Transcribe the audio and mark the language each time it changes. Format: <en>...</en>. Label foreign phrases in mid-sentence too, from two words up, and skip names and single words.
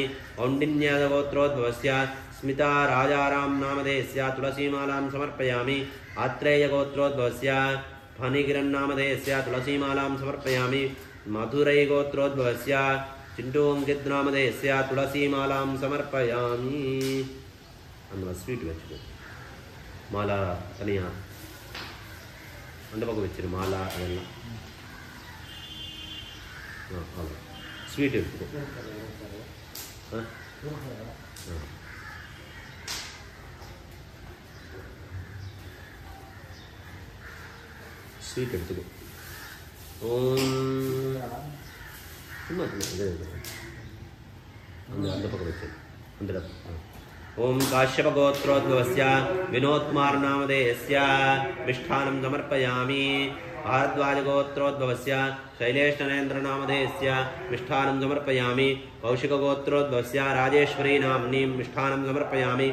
<sa>कौण्डिन्यगोत्रोद्भवस्य स्मिता राजाराम नामधेयस्य तुलसीमालां समर्पयामि। आत्रेयगोत्रोद्भवस्य फणिगिरन्नामधेयस्य तुलसीमालां समर्पयामि। मधुरैगोत्रोद्भवस्य चिंटू अंकित नामधेयस्य तुलसीमालां समर्पयामि.</sa> <ta>அந்த ஸ்வீட் வச்சுக்கோ, மாலா தனியாக அந்த பக்கம் வச்சிரு, மாலா அதெல்லாம். அவ்வளோ ஸ்வீட் எடுத்துக்கோ. ஸ்வீட் எடுத்துக்கோ. சும்மா அந்த பக்கம் வச்சு அந்த</ta> <sa>ओम काश्यपगोत्रोद्भवस्य विनोदकुमार नामधेयस्य मिष्ठानं समर्पयामि। भारद्वाजगोत्रोद्भवस्य शैलेश नरेन्द्र नामधेयस्य मिष्ठानं समर्पयामि। कौशिकगोत्रोद्भवस्य राजेश्वरी नाम्नीं मिष्ठानं समर्पयामि।</sa>